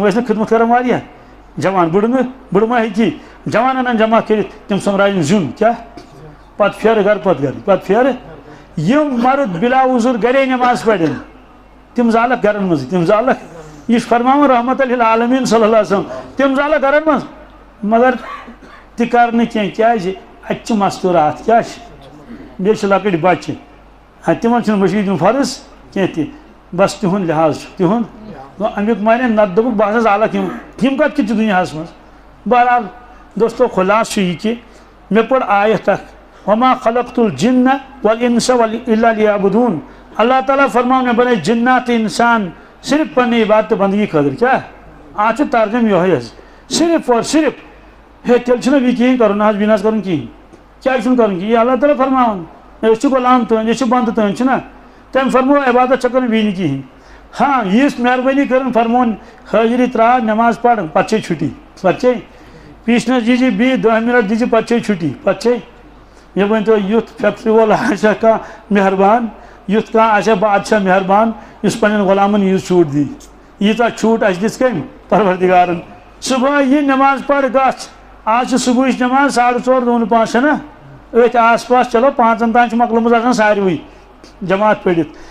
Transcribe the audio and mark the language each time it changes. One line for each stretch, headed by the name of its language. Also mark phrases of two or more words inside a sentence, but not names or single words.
Kashmiri: ٲسۍ نہٕ خدمت کران واریاہ جوان بٕڑٕ ما ہیٚکی جوان انن جمع کٔرِتھ تِم سۄمبراون زیُن کیٛاہ پتہٕ پھیرٕ گرٕ پتہٕ گرٕ پتہٕ پھیرٕ یِم مرد بلا عذر گرے نٮ۪ماز پرن تِم زالکھ گرن منٛزٕے تِم زالکھ یہِ چھُ فرماوان رحمت للعالمیٖن
Arabic: صلی اللہ علیہ وسلم
Kashmiri: تِم زالکھ گرن منٛز مگر تہِ کر نہٕ کینٛہہ کیٛازِ اَتہِ چھِ مستوٗرات کیٛاہ چھِ بیٚیہِ چھِ لۄکٕٹۍ بچہِ تِمن چھُنہٕ مٔشیٖد یُن فرض کینٛہہ تہِ بس تِہُنٛد لحاظ چھُ تِہُنٛد گوٚو امیُک مانے نتہٕ دوٚپُکھ بہٕ ہسا زالکھ یِم کتھ کِتھ چھِ دُنیاہس منٛز بہرحال دوستو خُلاصہٕ چھُ یہِ کہِ مےٚ پٔر آیت اکھ
Arabic: وما خلقت الجن والانس الا
Kashmiri: ليعبدون اللہ تعالیٰ فرماو مےٚ بنٲے جنات تہٕ انسان صرف پننہِ عبادت تہٕ بندگی خٲطرٕ کیٛاہ آز چھُ ترجم یِہوے حظ
Urdu: صرف اور صرف
Kashmiri: ہے تیٚلہِ چھُنہ بیٚیہِ کِہیٖنۍ کرُن نہ حظ بیٚیہِ نہ حظ کرُن کِہیٖنۍ کیٛازِ چھُنہٕ کرُن کِہیٖنۍ یہِ اللہ تعالیٰ فرماوان أسۍ چھِ غلام تُہٕنٛدۍ أسۍ چھِ بنٛدٕ تُہٕنٛدۍ چھِنہ تٔمۍ فرموو عبادت چھےٚ کرٕنۍ بیٚیہِ نہٕ کِہیٖنۍ ہاں یِژھ مہربٲنی کٔرٕن فرمووُن حٲضری ترٛاو نٮ۪ماز پَر پتہٕ چھے چھُٹی پتہٕ چھے پیٖسنَس دیٖزِ بیٚیہِ 10 مِنٹ دیٖزِ پتہٕ چھے چھُٹی پتہٕ چھے مےٚ ؤنۍتو یُتھ فیکٹری وول آسیا کانٛہہ مہربان یُتھ کانٛہہ آسیا بادشاہ مہربان یُس پننٮ۪ن غلامن ییٖژ چھوٗٹ دی ییٖژاہ چھوٗٹ اَسہِ دِژ کٔمۍ پروردِگارن صُبحٲے یہِ نٮ۪ماز پَر گژھ آز چھِ صُبحٕچ نٮ۪ماز 4:30 2 5 چھےٚ نہ أتھۍ آس پاس چلو 5 تام چھِ مۄکلٲمٕژ آسان ساروٕے جماعت پٔرِتھ